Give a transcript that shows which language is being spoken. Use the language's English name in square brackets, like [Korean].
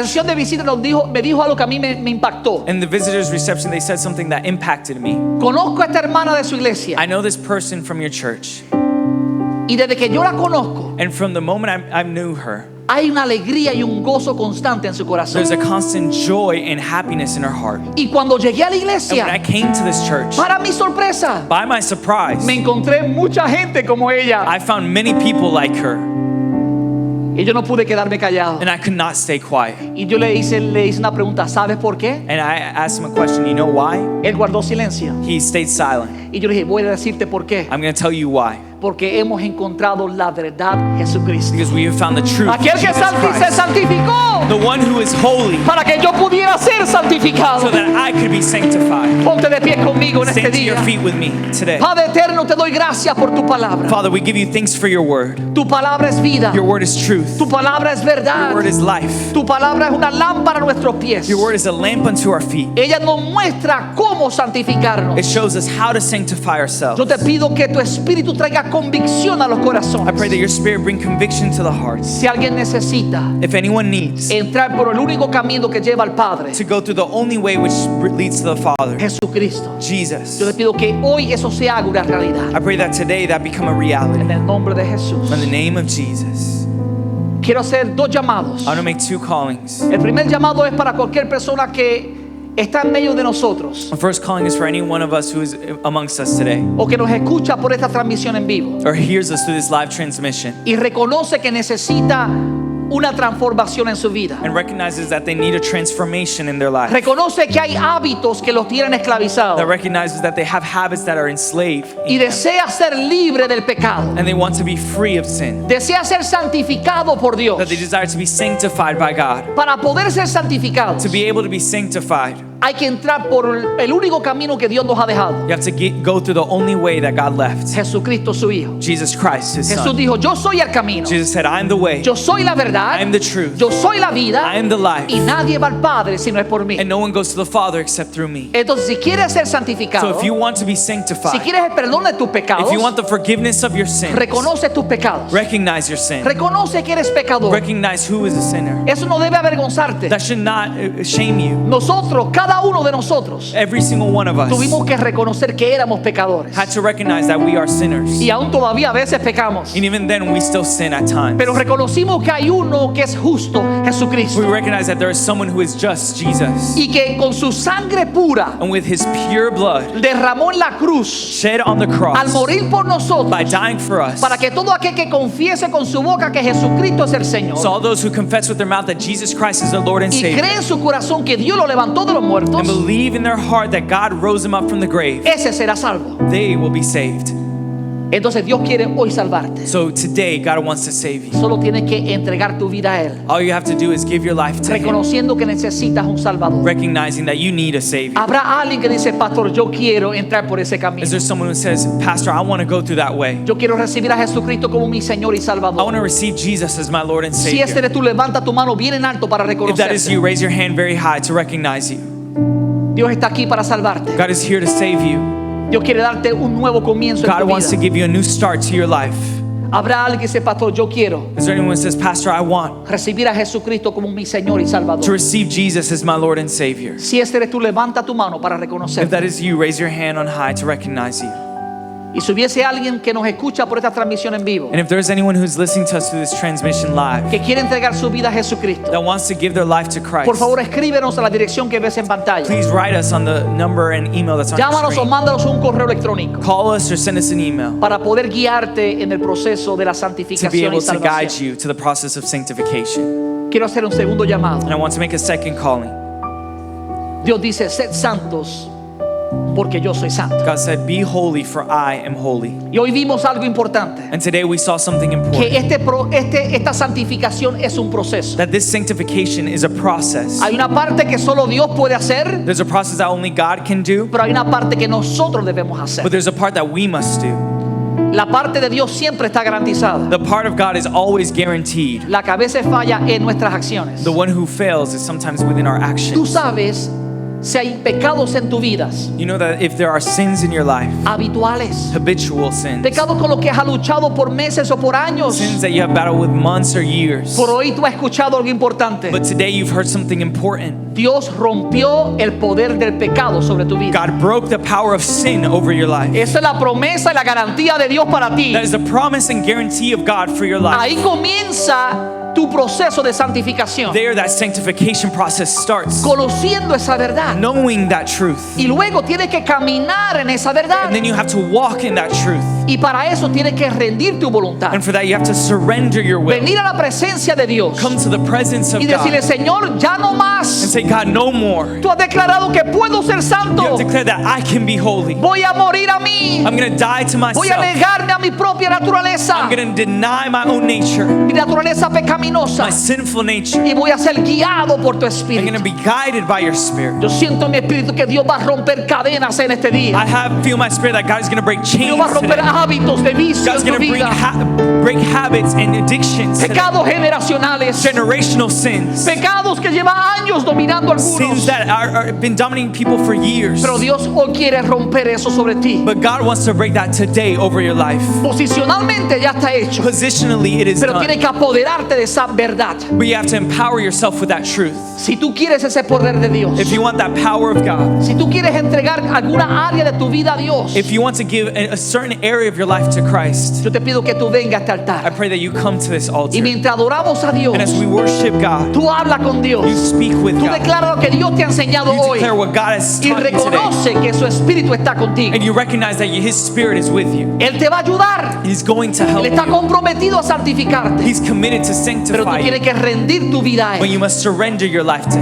[Spanish] recepción de visita me dijo algo que a mí me impactó. [English] In the visitors reception, they said something that impacted me. [Spanish] Conozco a esta hermana de su iglesia. [English] I know this person from your church. [Spanish] Y desde que yo la conozco, [English] And from the moment I knew her, [Spanish] hay una alegría y un gozo constante en su corazón. [English] there's a constant joy and happiness in her heart. [Spanish] Y cuando llegué a la [English] And when I [Spanish] iglesia, [English] came to this church, [Spanish] para mi sorpresa, [English] by my surprise, [Spanish] me encontré mucha gente como ella. [English] I found many people like her, [Spanish] Y yo no pude quedarme callado. [English] and I could not stay quiet. [Spanish] Y yo le hice una pregunta, ¿sabes por qué? [English] And I asked him a question, you know why? [Spanish] Él guardó silencio. [English] He stayed silent. [Spanish] Y yo le dije, voy a decirte por qué. [English] I'm going to tell you why. [Spanish] Porque hemos encontrado la verdad, Jesucristo. [English] Because we have found the truth, [Spanish] Aquel que [English] Jesus [Spanish] se [English] Christ, [Spanish] santificó [English] the one who is holy, [Spanish] para que yo pudiera ser santificado. [English] so that I could be sanctified. [Spanish] Ponte de pie conmigo en este [English] Stand to your [Spanish] día. [English] feet with me today. [Spanish] Padre eterno, te doy gracias por tu palabra. [English] Father, we give you thanks for your word. [Spanish] Tu palabra es vida. [English] Your word is truth. [Spanish] Tu palabra es [English] Your [Spanish] verdad. [English] word is life. [Spanish] Tu palabra es una lámpara a nuestros pies. [English] Your word is a lamp unto our feet. [Spanish] Ella nos muestra cómo santificarnos. [English] It shows us how to sanctify ourselves. [Spanish] Yo te pido que tu espíritu traiga convicción a los [English] I pray [Spanish] corazones. [English] that your spirit bring conviction to the hearts. [Spanish] Si alguien necesita [English] If anyone needs [Spanish] entrar por el único camino que lleva al Padre, [English] to go through the only way which leads to the Father, [Spanish] Jesucristo, [English] Jesus, [Spanish] yo te pido que hoy eso se haga una realidad. [English] I pray that today that become a reality. [Spanish] En el nombre de Jesús. [English] In the name of Jesus. [Spanish] Quiero hacer dos llamados. [English] I want to make two callings. [Spanish] El primer llamado es para cualquier persona que está en medio de nosotros [English] The first calling is for any one of us who is amongst us today [Spanish] o que nos escucha por esta transmisión en vivo [English] or hears us through this live transmission [Spanish] y reconoce que necesita una transformación en su vida. [English] and recognizes that they need a transformation in their life. [Spanish] Reconoce que hay hábitos que los tienen [English] That [Spanish] esclavizados [English] recognizes that they have habits that are enslaved [Spanish] y [English] in them, [Spanish] desea ser libre del pecado. [English] and they want to be free of sin. [Spanish] Desea ser santificado por Dios. [English] That they desire to be sanctified by God. [Spanish] Para poder ser santificados, [English] To be able to be sanctified, [Spanish] hay que entrar por el único camino que Dios nos ha dejado. [English] you have to go through the only way that God left. [Spanish] Jesucristo su Hijo. [English] Jesus Christ, His [Spanish] Jesús [English] Son. [Spanish] dijo, yo soy el camino, [English] Jesus said, I am the way, [Spanish] yo soy la verdad, [English] I am the truth, [Spanish] yo soy la vida [English] I am the life, [Spanish] y nadie va al Padre si no es por mí. [English] and no one goes to the Father except through me. [Spanish] Entonces, si quieres ser [English] So [Spanish] santificado, [English] if you want to be [Spanish] si [English] sanctified, [Spanish] quieres el perdón de tus pecados, [English] if you want the forgiveness of your sins, [Spanish] reconoce tus pecados. [English] recognize your sin. [Spanish] Reconoce que eres pecador. [English] Recognize who is a sinner. [Spanish] Eso no debe avergonzarte. [English] That should not shame you. [Spanish] Nosotros cada cada uno de nosotros [English] Every single one of us [Spanish] tuvimos que reconocer que éramos pecadores. [English] had to recognize that we are sinners. [Spanish] Y aún todavía a veces pecamos. [English] And even then, we still sin at times. [Spanish] Pero reconocimos que hay uno que es justo, [English] We [Spanish] Jesucristo. [English] recognize that there is someone who is just, Jesus. [Spanish] Y que con su sangre pura [English] And with his pure blood [Spanish] derramó en la cruz [English] shed on the [Spanish] al [English] cross [Spanish] morir por nosotros, [English] by dying for us. [Spanish] para que todo aquel que confiese con su boca que Jesucristo es el Señor [English] So all those who confess with their mouth that Jesus Christ is their Lord and [Spanish] y [English] Savior [Spanish] cree en su corazón que Dios lo levantó de los [English] and [Spanish] muertos, [English] believe in their heart that God rose him up from the grave, [Spanish] ese será salvo. [English] they will be saved. [Spanish] Entonces Dios quiere hoy salvarte. [English] So today, God wants to save you. [Spanish] Solo tienes que entregar tu vida a Él, [English] All you have to do is give your life to Him, [Spanish] reconociendo que necesitas un Salvador. [English] recognizing that you need a Savior. [Spanish] Habrá alguien que dice, pastor, yo quiero entrar por ese camino. [English] Is there someone who says, Pastor, I want to go through that way? [Spanish] Yo quiero recibir a Jesucristo como mi Señor y [English] I want [Spanish] Salvador. [English] to receive Jesus as my Lord and [Spanish] Si este [English] Savior. [Spanish] eres tú, levanta tu mano bien en alto para [English] If that is you, [Spanish] reconocerte. [English] raise your hand very high to recognize you. [Spanish] Dios está aquí para salvarte. [English] God is here to save you. [Spanish] Dios quiere darte un nuevo comienzo en [English] God [Spanish] tu [English] wants to [Spanish] vida. [English] give you a new start to your life. [Spanish] Habrá alguien que dice, pastor, yo quiero [English] Is there anyone who says, Pastor, I want [Spanish] recibir a Jesucristo como mi Señor y [English] to [Spanish] Salvador. [English] receive Jesus as my Lord and Savior? [Spanish] Si este eres tú, levanta tu mano para [English] If that [Spanish] reconocerte. [English] is you, raise your hand on high to recognize you. [Spanish] Y si hubiese alguien que nos escucha por esta transmisión en vivo, [English] And if there's anyone who's listening to us through this transmission live [Spanish] que quiere entregar su vida a Jesucristo, [English] that wants to give their life to [Spanish] por [English] Christ, [Spanish] favor escríbenos a la dirección que ves en pantalla. [English] please write us on the number and email that's on your [Spanish] Llámanos o [English] screen. [Spanish] mándanos un correo electrónico [English] Call us or send us an email [Spanish] para poder guiarte en el proceso de la [English] to be [Spanish] santificación [English] able [Spanish] y [English] to guide [Spanish] salvación. [English] you to the process of sanctification. [Spanish] Quiero hacer un segundo llamado. [English] And I want to make a second calling. [Spanish] Dios dice, sed santos porque yo soy santo. [English] God said, be holy for I am holy. [Spanish] Y hoy vimos algo importante, [English] And today we saw something [Spanish] que [English] important. [Spanish] esta santificación es un proceso. [English] That this sanctification is a process. [Spanish] Hay una parte que solo Dios puede hacer, [English] There's a process that only God can do, [Spanish] pero hay una parte que nosotros debemos hacer. [English] but there's a part that we must do. [Spanish] La parte de Dios siempre está garantizada. [English] The part of God is always guaranteed. [Spanish] La cabeza falla en nuestras acciones. [English] The one who fails is sometimes within our [Spanish] Tú [English] actions. [Spanish] sabes si hay pecados en tu vida [English] You know that if there are sins in your life, [Spanish] habituales, [English] habitual sins, [Spanish] pecados con los que has luchado por meses o por años, [English] sins that you have battled with months or years, [Spanish] por hoy tú has escuchado algo importante. [English] but today you've heard something important. [Spanish] Dios rompió el poder del pecado sobre tu vida. [English] God broke the power of sin over your life. [Spanish] Esa es la promesa y la garantía de Dios para ti. [English] That is the promise and guarantee of God for your life. [Spanish] Ahí comienza tu proceso de santificación, [English] There, that sanctification process starts. [Spanish] conociendo esa verdad. [English] Knowing that truth. [Spanish] Y luego tienes que caminar en esa verdad. [English] And then you have to walk in that truth. [Spanish] Y para eso tienes que rendir tu voluntad. [English] And for that, you have to surrender your will. [Spanish] Venir a la presencia de Dios [English] Come to the presence of [Spanish] y decirle, [English] God [Spanish] Señor, ya no [English] and [Spanish] más. [English] say, God, no more. [Spanish] Tú has declarado que puedo ser [English] You [Spanish] santo. [English] have declared that I can be holy. [Spanish] Voy a morir a mí. [English] I'm going to die to [Spanish] Voy a [English] myself. [Spanish] negarme a mi propia naturaleza, [English] I'm going to deny my own nature, [Spanish] mi naturaleza pecaminosa, [English] my sinful nature. [Spanish] y voy a ser guiado por tu [English] I'm [Spanish] espíritu. [English] going to be guided by your spirit. [Spanish] Yo siento en mi espíritu que Dios va a romper cadenas en este día. [English] Feel my spirit that God is going to break [Spanish] Dios [English] chains [Spanish] va a romper [English] today. [Spanish] hábitos de vicio [English] God's [Spanish] en tu [English] going to [Spanish] vida. [English] break habits and addictions today. [Spanish] Pecados generacionales. [English] Generational sins. [Spanish] Pecados que llevan años dominando [English] Sins that are been dominating people for years. [Spanish] Pero Dios hoy quiere romper eso sobre ti. [English] But God wants to break that today over your life. [Spanish] Posicionalmente ya está hecho. [English] Positionally, it is [Spanish] Pero [English] done. [Spanish] tienes que apoderarte de esa verdad. [English] But you have to empower yourself with that truth. [Spanish] Si tú quieres ese poder de Dios, [English] If you want that power of God, [Spanish] si tú quieres entregar alguna área de tu vida a Dios, [English] if you want to give a certain area of your life to Christ, [Spanish] yo te pido que tú vengas a este [English] I [Spanish] altar. [English] pray that you come to this altar. [Spanish] Y mientras adoramos a Dios, [English] And as we worship God, [Spanish] tú habla con Dios. [English] you speak with [Spanish] Tú [English] God. [Spanish] declaras lo que Dios te ha enseñado [English] You [Spanish] hoy. [English] declare what God has [Spanish] Y [English] taught you today. [Spanish] reconoce que su espíritu está contigo. [English] And you recognize that His Spirit is with you. [Spanish] Él te va a ayudar. [English] He's going to help [Spanish] Él está [English] you. [Spanish] comprometido a santificarte. [English] He's committed to [Spanish] Pero tú [English] sanctify [Spanish] tienes [English] you. [Spanish] que rendir tu vida a [English] But [Spanish] Él. [English] you must surrender your life to Him.